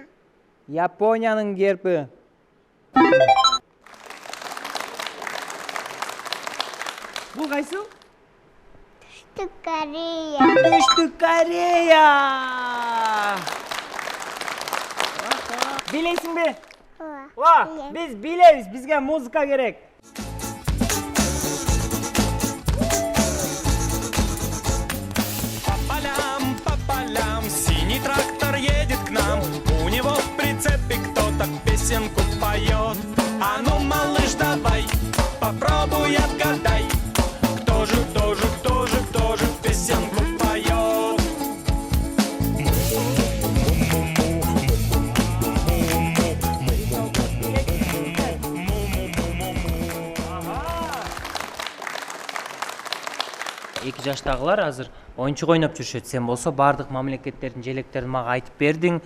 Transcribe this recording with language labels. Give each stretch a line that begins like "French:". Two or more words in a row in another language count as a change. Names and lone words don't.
Kyrgyz: Япониянын герби. Бул кайсы? Түштүк Корея. Түштүк Корея! Билесиңби? Ооба. Ва, Билем. биз билебиз, бизге музыка керек.
Russian: По полям синий трактор едет к нам. У него в прицепе кто-то песенку поет. А ну, малыш, давай, попробуй отгадай, кто же песенку поет.
Kyrgyz: Эки жаштагылар азыр оюнчук ойноп жүрүшөт. Сен болсо бардык мамлекеттердин желектерин мага айтып бердиң.